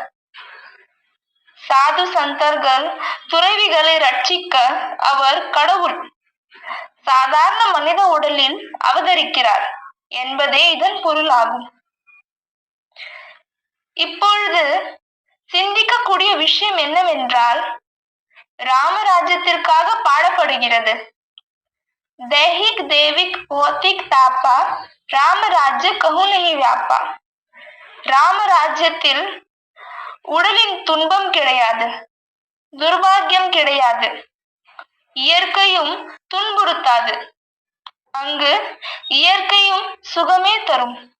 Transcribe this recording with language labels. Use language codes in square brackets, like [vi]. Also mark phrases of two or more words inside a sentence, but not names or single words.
[ta] சாது சந்தர்கள் துறவிகளை ரட்சிக்க அவர் கடவுள் சாதாரண மனித உடலில் அவதரிக்கிறார் என்பதே இதன் பொருளாகும். இப்பொழுது சிந்திக்கக்கூடிய விஷயம் என்னவென்றால், ராமராஜ்யத்திற்காக பாடப்படுகிறது. [awa] दैहिक देविक भौतिक तापा रामराज्य कहुनहि ब्यापा. [ta] ராமராஜ்யத்தில் உடலின் துன்பம் கிடையாது, துர்பாக்கியம் கிடையாது, இயற்கையும் துன்புறுத்தாது. அங்கு இயற்கையும் சுகமே தரும்.